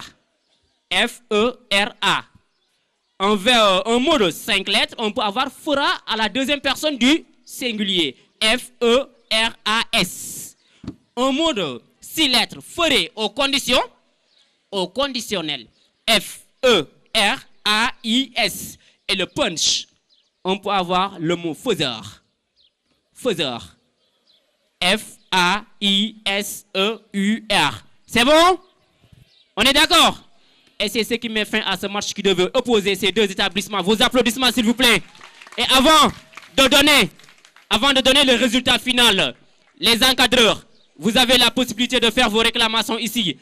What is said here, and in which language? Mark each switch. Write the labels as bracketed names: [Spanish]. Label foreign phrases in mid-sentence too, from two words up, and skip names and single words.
[French] F-E-R-A. Un mot de 5 lettres. On peut avoir fera à la deuxième personne du singulier. F-E-R-A-S. Un mot de 6 lettres, ferait aux conditions, au conditionnel. F-E-R-A-I-S. Et le punch, on peut avoir le mot faiseur. Faiseur. F-A-I-S-E-U-R. C'est bon? On est d'accord? Et c'est ce qui met fin à ce match qui devait opposer ces deux établissements. Vos applaudissements, s'il vous plaît. Et avant de donner le résultat final, les encadreurs, vous avez la possibilité de faire vos réclamations ici.